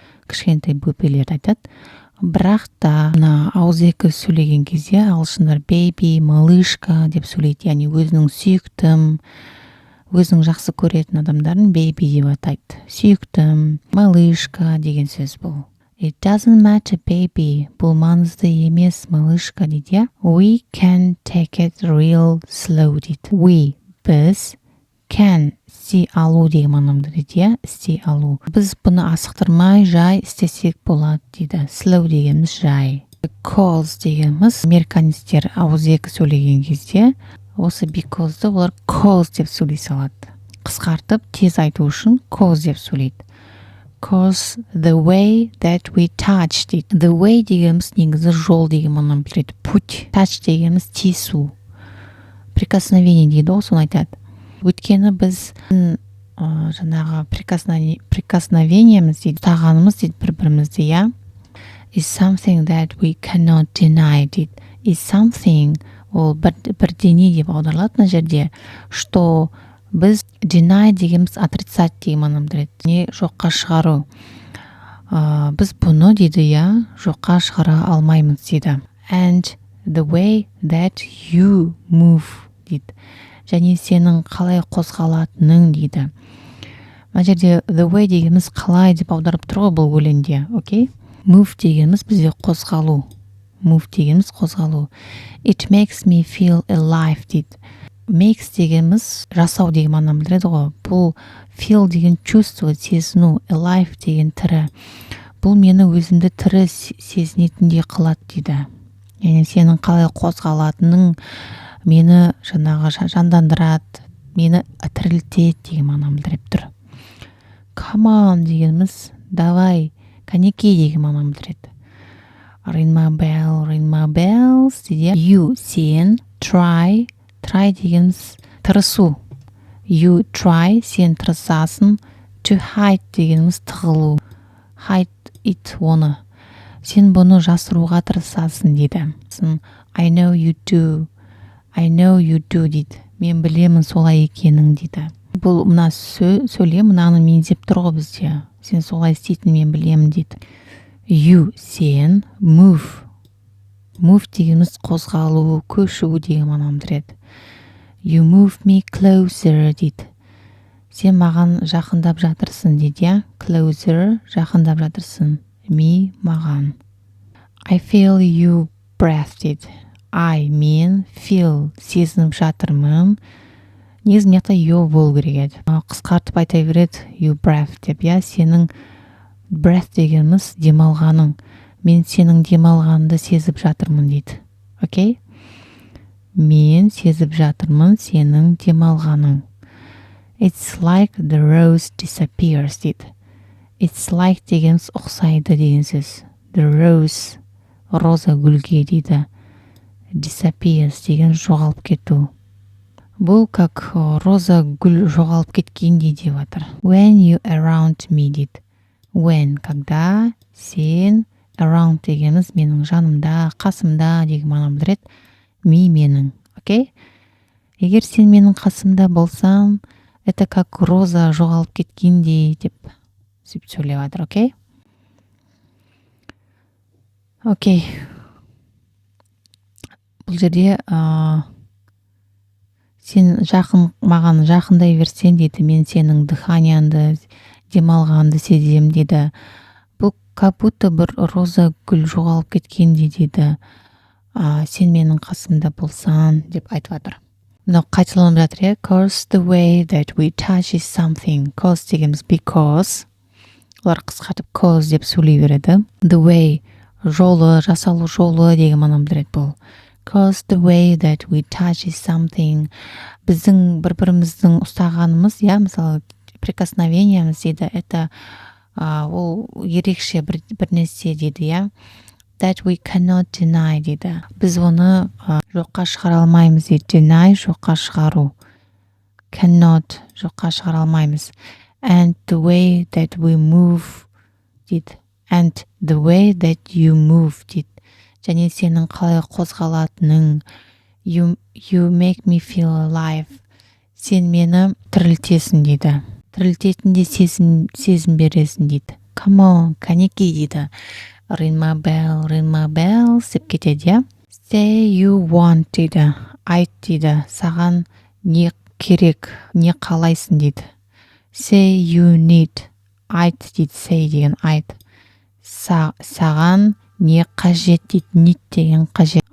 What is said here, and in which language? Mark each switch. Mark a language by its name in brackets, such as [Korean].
[Kazakh] Кішкентай бөпелерді айтады. Бірақ та ауызекі сөйлеген кезде ағылшындар baby, малышка деп сөйлейді, яғни өзінің сүйіктім, өзінің жақсы көретін адамдарын baby деп атайды. Сүйіктім, малышка деген сөз бұл. [English] It doesn't matter baby, [Kazakh] бұл маңызды емес малышка дейді. [English] We can take it real slow дейді. [Kazakh] We, біз, can, істей алу деген мағынаны білдіреді, істей алу. Біз бұны асықтырмай жай істесек болады дейді. Slow дегеніміз жай. Because дегеніміз американецтер ауызекі сөйлеген кезде осы because'ды олар cause деп сөйлей салады. Қысқартып тез айту үшін cause деп сөйлейді. [English] Cause the way that we touch дейді. [Kazakh] The way дегеніміз негізі жол деген мағынаны білдіреді. Путь. Touch дегеніміз тиісу. Прикосновение дейді, соны айтады. Өйткені біз жаңағы прикосновениеміз дейді, тағанымыз дейді бір-бірімізді, [English] is something that we cannot deny [Kazakh] дейді. Is something, ол бірдеңе деп аударылады мына жерде, что біз deny дегеніміз отрицать деген мағынаны білдіреді. Не жоққа шығару. Біз бұны дейді, жоққа шығара алмаймыз дейді. [English] And the way that you move дейді. [Kazakh] Және сенің қалай қозғалатының дейді. Мына жерде the way дегеніміз қалай деп аударып тұр ғой бұл өлеңде, окей? Move дегеніміз бізде қозғалу. Move дегеніміз қозғалу. [English] It makes me feel alive дейді. [Kazakh] Makes дегеніміз жасау деген мағынаны білдіреді ғой. Бұл feel деген чувство, сезіну, alive деген тірі. Бұл мені өзімді тірі сезінетіндей қылады дейді. Яғни сенің қалай қозғалатының мені жаңағы жандандырады, мені тірілтеді деген мағынаны білдіріп тұр. Come on дегеніміз давай, кәнекей деген мағынаны білдіреді. [English] Ring my bells дейді. You сен, try дегеніміз тырысу. [Kazakh] You try, сен тырысасың. To hide дегеніміз тығылу. [English] Hide it, оны. [Kazakh] Сен бұны жасыруға тырысасың дейді. [English] I know you do. I know you do дейді. [Kazakh] Мен білемін солай екенің дейді. Бұл мына сөйле, мынаны меңзеп тұр ғой бізде. Сен солай істейтін мен білемін дейді. [English] You, сен, move. [Kazakh] Move дегеніміз қозғалу, көшу деген мағынаны береді. [English] You move me closer дейді. [Kazakh] Сен маған жақындап жатырсың дейді. Closer, жақындап жатырсың. Me, маған. [English] I feel you breath дейді. [Kazakh] I, мен, feel, сезініп жатырмын. Негізі мына you болу керек еді. Қысқартып айта береді you breath деп. Сенің breath дегеніміз демалғаның. Мен сенің демалғаныңды сезіп жатырмын дейді. Окей? Мен сезіп жатырмын сенің демалғаның. [English] It's like the rose disappears дейді. [Kazakh] It's like дегеніміз ұқсайды деген сөз. The rose, роза гүлге дейді. Disappears деген жоғалып кету. Бұл как роза гүл жоғалып кеткендей деп жатыр. [English] When you around me дейді. [Kazakh] When, когда, сен, around дегеніміз менің жанымда, қасымда деген мағынаны білдіреді. Me, менің. Окей? Егер сен менің қасымда болсаң, [Russian] это как [Kazakh] роза жоғалып кеткендей деп сөйтіп сөйлеп жатыр. Окей? Окей. Бұл жерде сен маған жақындай берсең дейді, мен сенің дыханияңды, демалғанды сезем дейді. Бұл [Russian] как будто [Kazakh] бір роза гүл жоғалып кеткендей дейді. Сен менің қасымда болсаң деп айтып жатыр. Мынау қайталанып жатыр. [English] Cause the way that we touch is something. Cause дегеніміз because. [Kazakh] Олар қысқартып cause деп сөйлей береді. The way, жолы, жасалу жолы деген мағынаны білдіреді бұл. [English] Cause the way that we touch is something. [Kazakh] Біздің бір-біріміздің ұстағанымыз, мысалы, прикосновениеміз дейді, это ол ерекше бір нәрсе дейді, [English] That we cannot deny [Kazakh] дейді. Біз оны жоққа шығара алмаймыз дейді. Deny, жоққа шығару. Cannot, жоққа шығара алмаймыз. [English] And the way that we move дейді. And the way that you move дейді. [Kazakh] Және сенің қалай қозғалатының. [English] You make me feel alive. [Kazakh] Сен мені тірілтесің дейді. Тірілтетінде сезім бересің дейді. Come on, кәнекей дейді. [English] Ring my bell, [Kazakh] сеп кетеді. [English] Say you want дейді. [Kazakh] Айт дейді. Саған не керек, не қалайсың дейді. [English] Say you need. [Kazakh] Айт дейді. Say деген айт. Саған не қажет дейді. Need деген қажет.